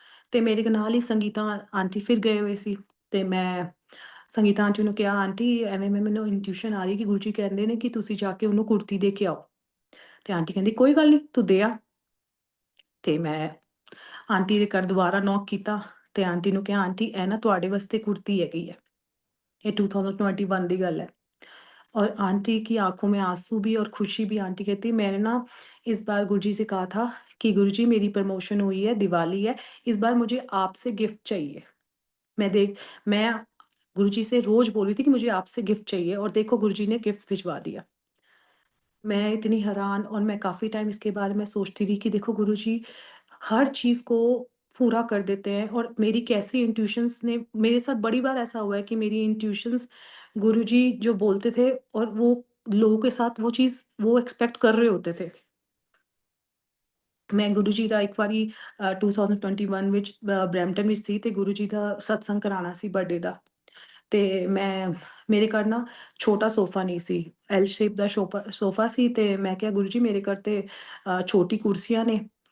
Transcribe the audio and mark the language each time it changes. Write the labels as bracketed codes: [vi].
[pa] ਤੇ ਮੇਰੇ ਨਾਲ ਹੀ ਸੰਗੀਤਾ ਆਂਟੀ ਫਿਰ ਗਏ ਹੋਏ ਸੀ ਤੇ ਮੈਂ ਸੰਗੀਤਾ ਆਂਟੀ ਨੂੰ ਕਿਹਾ, ਆਂਟੀ ਐਵੇਂ ਮੈਨੂੰ ਇੰਟਿਊਸ਼ਨ ਆ ਰਹੀ ਕਿ ਗੁਰੂ ਜੀ ਕਹਿੰਦੇ ਨੇ ਕਿ ਤੁਸੀਂ ਜਾ ਕੇ ਉਹਨੂੰ ਕੁੜਤੀ ਦੇ ਕੇ ਆਓ। ਤੇ ਆਂਟੀ ਕਹਿੰਦੀ ਕੋਈ ਗੱਲ ਨਹੀਂ ਤੂੰ ਦੇ ਆ। ਤੇ ਮੈਂ ਆਂਟੀ ਦੇ ਘਰ ਦੁਬਾਰਾ ਨੌਕ ਕੀਤਾ ਤੇ ਆਂਟੀ ਨੂੰ ਕਿਹਾ, ਆਂਟੀ ਇਹ ਨਾ ਤੁਹਾਡੇ ਵਾਸਤੇ ਕੁੜਤੀ ਹੈਗੀ ਹੈ। [hi] ये 2021 की गल है। और आंटी की आंखों में आंसू भी और खुशी भी। आंटी कहती मैंने ना इस बार गुरुजी से कहा था कि गुरुजी मेरी प्रमोशन हुई है, दिवाली है, इस बार मुझे आपसे गिफ्ट चाहिए। मैं गुरुजी से रोज बोल रही थी कि मुझे आपसे गिफ्ट चाहिए और देखो गुरुजी ने गिफ्ट भिजवा दिया। मैं इतनी हैरान और मैं काफ़ी टाइम इसके बारे में सोचती रही कि देखो गुरुजी हर चीज़ को पूरा कर देते हैं। और मेरी कैसी इंट्यूशंस ने, मेरे साथ बड़ी बार ऐसा हुआ है कि मेरी इंट्यूशंस गुरुजी जो बोलते थे और वो लोगों के साथ वो चीज़ वो एक्सपेक्ट कर रहे होते थे। [pa] मैं गुरु जी ਦਾ ਇੱਕ ਵਾਰੀ 2021 ਵਿੱਚ ਬਰੈਂਪਟਨ ਵਿੱਚ ਸੀ ਤੇ ਗੁਰੂ ਜੀ ਦਾ ਸਤਸੰਗ ਕਰਾਉਣਾ ਸੀ ਬਰਥਡੇ ਦਾ। ਤੇ ਮੇਰੇ ਘਰ ਨਾ ਛੋਟਾ ਸੋਫਾ ਨਹੀਂ ਸੀ, ਐਲ ਸ਼ੇਪ ਦਾ ਸੋਫਾ ਸੀ। ਤੇ ਮੈਂ ਕਿਹਾ ਗੁਰੂ ਜੀ ਮੇਰੇ ਘਰ ਤੇ ਛੋਟੀ ਕੁਰਸੀਆਂ ਨੇ।